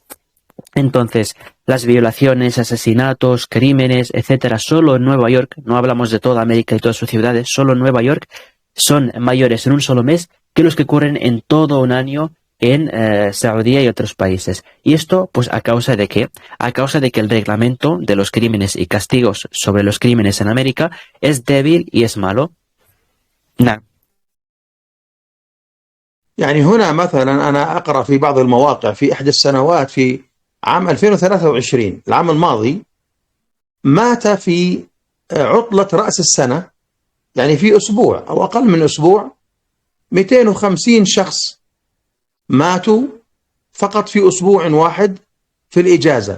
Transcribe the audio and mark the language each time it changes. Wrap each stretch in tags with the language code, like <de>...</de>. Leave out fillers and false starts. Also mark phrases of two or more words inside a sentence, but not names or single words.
<es>Entonces, las violaciones, asesinatos, crímenes, etcétera, solo en Nueva York, no hablamos de toda América y todas sus ciudades, solo en Nueva York, son mayores en un solo mes que los que ocurren en todo un año en Saudía y otros países. Y esto, pues, ¿a causa de qué? A causa de que el reglamento de los crímenes y castigos sobre los crímenes en América es débil y es malo. Nah.</es> <ar>يعني هنا مثلا أنا أقرأ في بعض المواقع في إحدى السنوات في عام 2023 العام الماضي، مات في عطلة رأس السنة، يعني في أسبوع أو أقل من أسبوع، 250 شخص ماتوا فقط في أسبوع واحد في الإجازة.</ar>